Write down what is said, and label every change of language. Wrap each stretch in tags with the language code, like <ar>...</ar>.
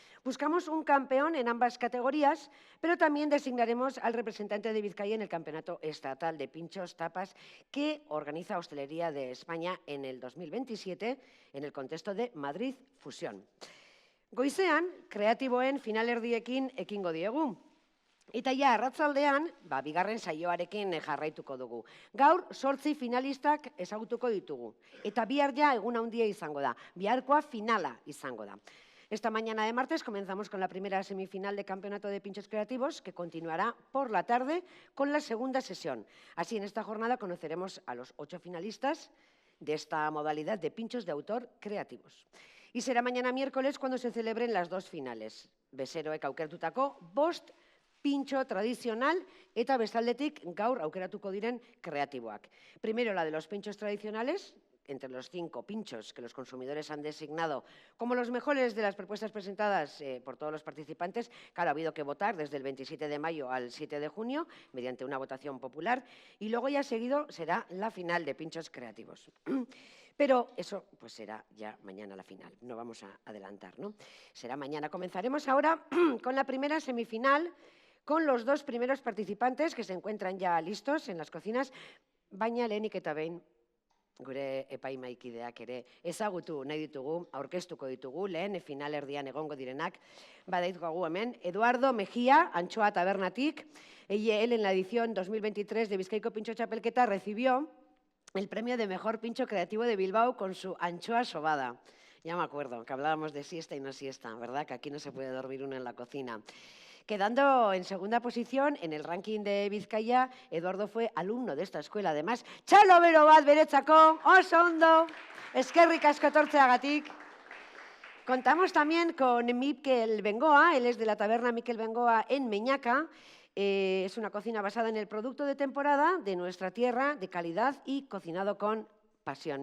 <es>Buscamos un campeón en ambas categorías, pero también designaremos al representante de Vizcaya en el Campeonato Estatal de Pinchos Tapas que organiza Hostelería de España en el 2027 en el contexto de Madrid Fusión.</es> <eu>Goizean, kreatiboen finalerdiekin ekingo diegu. Eta ja, arratzaldean, bigarren saioarekin jarraituko dugu. Gaur, 8 finalistak ezagutuko ditugu. Eta bihar ja egun handia izango da. Biharkoa finala izango da.</eu> <es>Esta mañana de martes comenzamos con la primera semifinal de Campeonato de Pinchos Creativos, que continuará por la tarde con la segunda sesión. Así, en esta jornada conoceremos a los 8 finalistas de esta modalidad de pinchos de autor creativos. Y será mañana miércoles cuando se celebren las 2 finales.</es> <eu>Bezeroek aukertutako 5 pintxo tradicional eta bestaldetik gaur aukeratuko diren kreatiboak.</eu> <es>Primero la de los pinchos tradicionales, entre los 5 pinchos que los consumidores han designado como los mejores de las propuestas presentadas por todos los participantes. Claro, ha habido que votar desde el 27 de mayo al 7 de junio mediante una votación popular y luego ya seguido será la final de pinchos creativos. Pero eso pues será ya mañana la final, no vamos a adelantar, ¿no? Será mañana. Comenzaremos ahora con la primera semifinal, con los 2 primeros participantes que se encuentran ya listos en las cocinas,</es> <eu>baina lehenik eta behin gure epaimaikideak ere ezagutu nahi ditugu, aurkeztuko ditugu, lehen finalerdian egongo direnak, badaitkogu hemen, Eduardo Mejía, Antxoa Tabernatik,</eu> <es>él en la edición 2023 de Bizkaiko Pintxo Txapelketa recibió el premio de Mejor Pincho Creativo de Bilbao con su anchoa sobada. Ya me acuerdo que hablábamos de siesta y no siesta, ¿verdad? Que aquí no se puede dormir uno en la cocina. Quedando en segunda posición en el ranking de Vizcaya, Eduardo fue alumno de esta escuela.</es> <eu>Además, txalo bero bat beretzako, oso ondo, eskerrik asko etortzeagatik.</eu> <es>Contamos también con Mikel Bengoa, él es de la taberna Mikel Bengoa en Meñaca. Es una cocina basada en el producto de temporada de nuestra tierra, de calidad y cocinado con pasión.</es>